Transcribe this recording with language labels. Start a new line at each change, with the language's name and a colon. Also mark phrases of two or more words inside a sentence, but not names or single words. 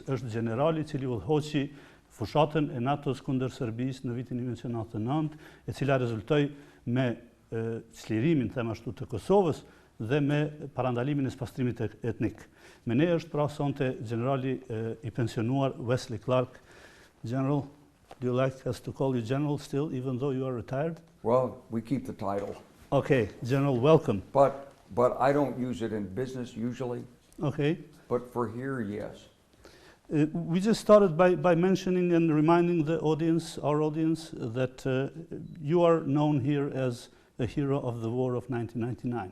Albanian: Është generali i cili udhëhoqi fushatën e NATO-s kundër Serbisë në vitin 1999, e cila rezultoi me çlirimin, them ashtu, të Kosovës dhe me parandalimin e spastrimit etnik. Me ne është pra sonte generali i pensionuar Wesley Clark.
English: General, do you like us to call you General still, even though you are retired? Well, we keep the title. Okay, General, welcome. But I don't use it in business usually. Okay. But for here, yes. We just started by mentioning and reminding the audience, our audience, that you are known here as a hero of the war of 1999.